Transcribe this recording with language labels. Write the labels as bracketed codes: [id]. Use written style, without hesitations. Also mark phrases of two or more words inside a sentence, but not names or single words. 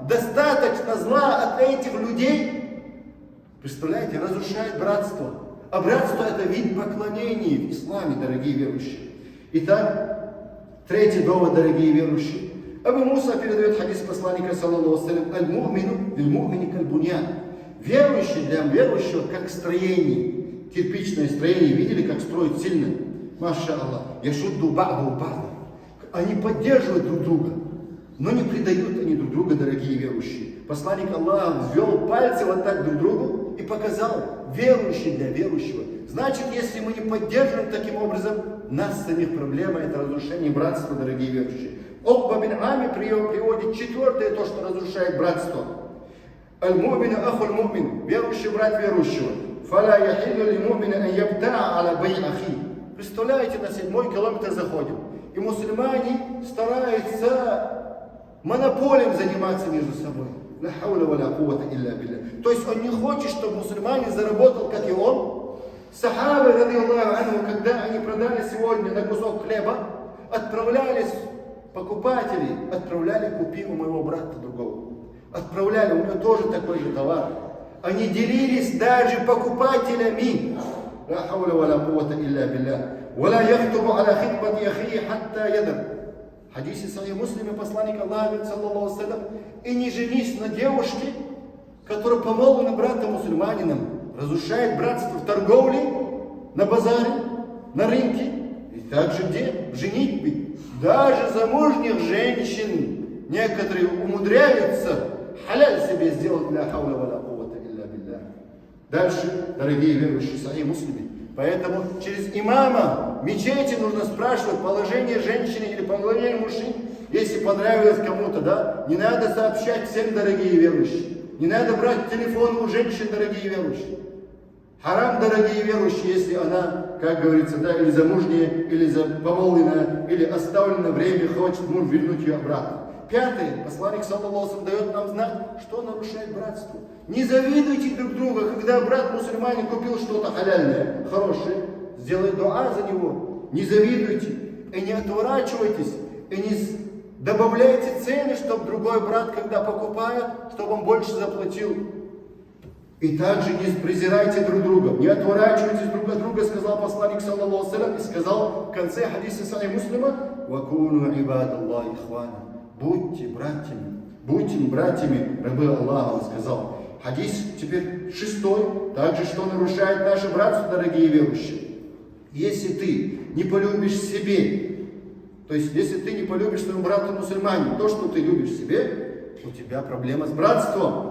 [ru] Достаточно зла от этих людей, представляете, разрушает братство. А братство — это вид поклонения в исламе, дорогие верующие. Итак, третий довод, дорогие верующие. Абу Муса передает хадис посланника, [ar] صلى الله عليه وسلم: المؤمن للمؤمن كالبنيان. [ru] Верующий для верующего как строение, кирпичное строение. Видели, как строят сильно? [ar] ما شاء الله. يشد بعضه بعضا. [ru] Они поддерживают друг друга, но не предают они друг друга, дорогие верующие. Посланник Аллаха ввел пальцы вот так друг другу и показал: верующий для верующего. Значит, если мы не поддерживаем таким образом, нас самих проблема — это разрушение братства, дорогие верующие. Окба бин Ами приводит четвертое, то, что разрушает братство. [ar] المؤمن أخو المؤمن. [ru] Верующий брат верующего. [ar] فلا يحل لمؤمن أن يبتاع على بيع أخيه. [ru] Представляете, на 7-й километр заходим. И мусульмане стараются монополием заниматься между собой. [ar] لا حول ولا قوة إلا بالله. [ru] То есть он не хочет, чтобы мусульманин заработал, как и он. Сахабы, [ar] رضي الله عنه, [ru] когда они продали сегодня на кусок хлеба, отправлялись покупатели, отправляли: купи у моего брата другого. Отправляли, у него тоже такой же товар. Они делились даже покупателями. [ar] لا حول ولا قوة إلا بالله. ولا يخطب على خطبة أخيه حتى يذر. [ru] В хадисе Сахих Муслиме посланник Аллаха, [ar] صلى الله عليه وسلم: [ru] и не женись на девушке, которая помолвлена братом мусульманином. Разрушает братство в торговле, на базаре, на рынке. И также где? В женитьбе. Даже замужних женщин некоторые умудряются халяль себе сделать. [ar] لا حول ولا قوة إلا بالله. [ru] Дальше, дорогие верующие, Сахих Муслиме. Поэтому через имама в мечети нужно спрашивать положение женщины или положение мужчин. Если понравилось кому-то, да, не надо сообщать всем, дорогие верующие. Не надо брать телефон у женщин, дорогие верующие. Харам, дорогие верующие, если она, как говорится, да, или замужняя, или помолвленная, или оставлена время, хочет муж вернуть ее обратно. Пятое. Посланник, [ar] صلى الله عليه وسلم, [ru] дает нам знак, что нарушает братство. Не завидуйте друг друга, когда брат мусульманин купил что-то халяльное, хорошее, сделай дуа за него. Не завидуйте и не отворачивайтесь. И не добавляйте цены, чтобы другой брат, когда покупает, чтобы он больше заплатил. И также не презирайте друг друга, не отворачивайтесь друг от друга, сказал посланник, [ar] صلى الله عليه [ru] и сказал в конце хадиса Сахих Муслима: [ar] «وكونوا عباد الله إخوانا». [ru] Будьте братьями, рабы Аллаха, он сказал. Хадис теперь 6, также что нарушает наше братство, дорогие верующие. Если ты не полюбишь себе, то есть если ты не полюбишь своему брату мусульманину то, что ты любишь себе, у тебя проблема с братством.